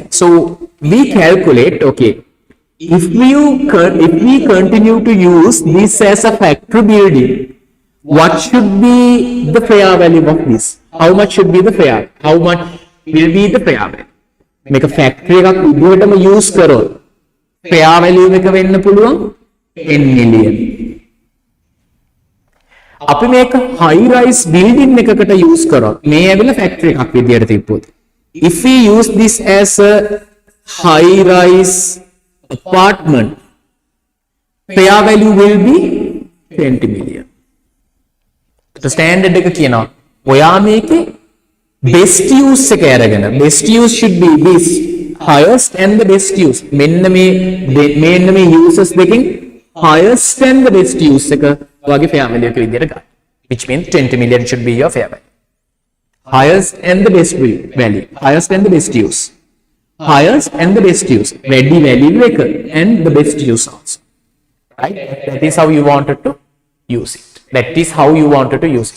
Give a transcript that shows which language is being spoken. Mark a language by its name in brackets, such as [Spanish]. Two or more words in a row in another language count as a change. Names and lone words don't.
[English] So we calculate, okay, if we continue to use this as a factory building, what should be the fair value of this? How much should be the fair? How much will be the fair value? Make a factory [Sinhala] එකක් විදිහටම [English] use කරොත් fair value [Sinhala] එක වෙන්න පුළුවන් [English] 10 million. [Sinhala] අපි මේක [English] high rise building [Sinhala] එකකට use කරොත් මේ ඇවිල්ලා factory එකක් විදිහට තිබ්බොත්, [English] if we use this as a high rise apartment, fair value will be 20 million. The standard [Sinhala] එක කියනවා ඔයා මේකේ [English] best use [Sinhala] එක අරගෙන, [English] best use should be this, highest and the best use. [Sinhala] මෙන්න මේ uses දෙකෙන් [English] highest and the best use [Sinhala] එක ඔයාගේ [English] fair value [Sinhala] එක විදිහට ගන්න. [English] Which means 20 million should be your fair value. Highest and the best value, highest and the best use, highest and the best use, ready value and the best use also, right? That is how you wanted to use it. That is how you wanted to use it.